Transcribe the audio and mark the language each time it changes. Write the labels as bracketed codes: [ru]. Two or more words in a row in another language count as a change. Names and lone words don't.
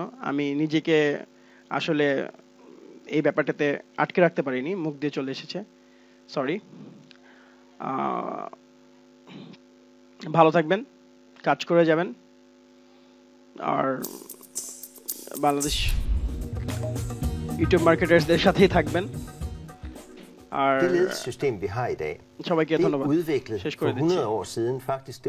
[bn] আমি নিজেকে আসলে এই ব্যাপারটাতে আটকে রাখতে পারিনি, মুখ দিয়ে চলে এসেছে, সরি। ভালো থাকবেন, কাজ করে যাবেন, আর বাংলাদেশ ইউটিউব মার্কেটার্সদের সাথেই থাকবেন। আর [da] Det ledelsessystem, vi har i dag, [bn] সবাইকে [da] det er [bn] ধন্যবাদ। [da] udviklet [bn] শেষ [da] for [bn] করে দিচ্ছি। [da] 100 år siden faktisk.